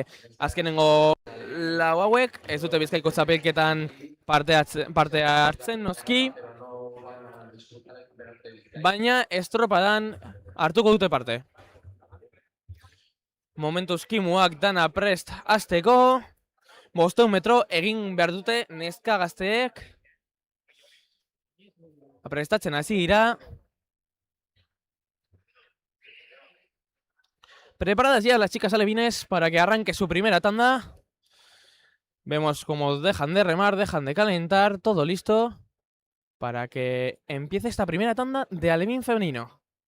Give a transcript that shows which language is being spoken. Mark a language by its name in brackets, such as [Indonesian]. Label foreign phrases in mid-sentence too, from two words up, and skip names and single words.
[Basque] Azkenengo lau hauek ez dute Bizkaiko txapelketan parte hartzen noski, baina estropadan hartuko dute parte. Momentuz Kimuak dana prest hasteko, 500 metro egin behar dute neska gazteek. Prestatzen hasi dira. [Spanish] Preparadas ya las chicas alevines para que arranque su primera tanda. Vemos cómo dejan de remar, dejan de calentar, todo listo para que empiece esta primera tanda de alevín femenino.